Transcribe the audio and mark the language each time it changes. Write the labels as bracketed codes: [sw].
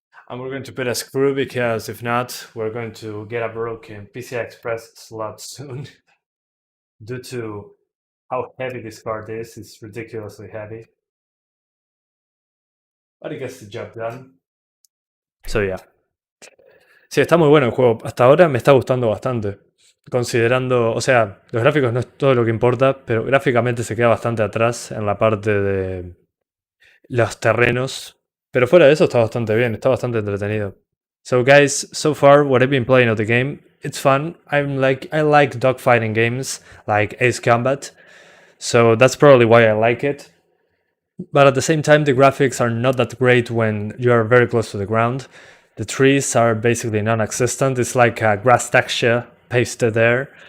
[en] And we're going to put a screw because if not, we're going to get a broken PCI Express slot soon. Due to how heavy this card is, it's ridiculously heavy. But it gets the job done. So yeah. [es] Sí, está muy bueno el juego. Hasta ahora me está gustando bastante. Considerando, o sea, los gráficos no es todo lo que importa, pero gráficamente se queda bastante atrás en la parte de los terrenos. Pero fuera de eso está bastante bien, está bastante entretenido. [en] So guys, so far what I've been playing of the game, it's fun. I like dogfighting games like Ace Combat. So that's probably why I like it. But at the same time, the graphics are not that great when you are very close to the ground. The trees are basically non-existent. It's like a grass texture pasted there.